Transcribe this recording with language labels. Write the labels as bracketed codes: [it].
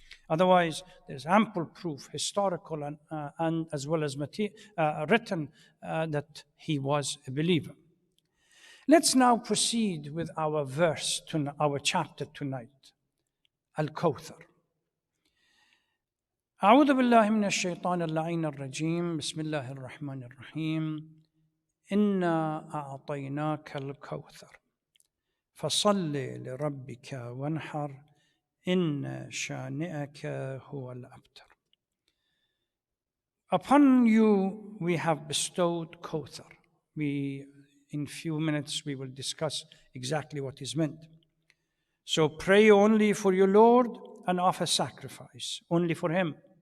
[en] Otherwise, there's ample proof, historical and as well as written, that he was a believer. Let's now proceed with our verse, our chapter tonight, Al-Kawthar. [ar] أعوذ بالله من الشيطان اللعين الرجيم بسم الله الرحمن الرحيم إنا أعطيناك الكوثر فصل لربك وانحر إن شانئك هو الأبتر. [en] Upon you we have bestowed Kawthar. We in few minutes we will discuss exactly what is meant. So pray only for your Lord and offer sacrifice only for him.